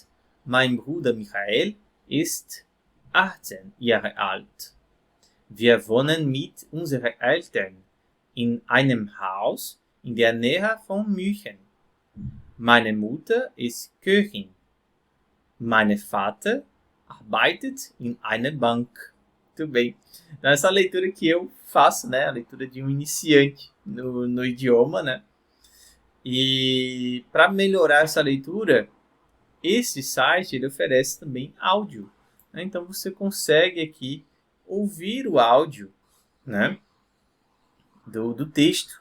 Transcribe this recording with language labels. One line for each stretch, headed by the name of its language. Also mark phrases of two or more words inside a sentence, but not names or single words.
German: Mein Bruder Michael ist 18 Jahre alt. Wir wohnen mit unseren Eltern in einem Haus in der Nähe von München. Meine Mutter ist Köchin. Mein Vater arbeitet in einer Bank.
Portuguese: Muito bem. Então, essa leitura que eu faço, né? A leitura de um iniciante no idioma, né? E para melhorar essa leitura, esse site ele oferece também áudio, né? Então você consegue aqui ouvir o áudio, né, do texto.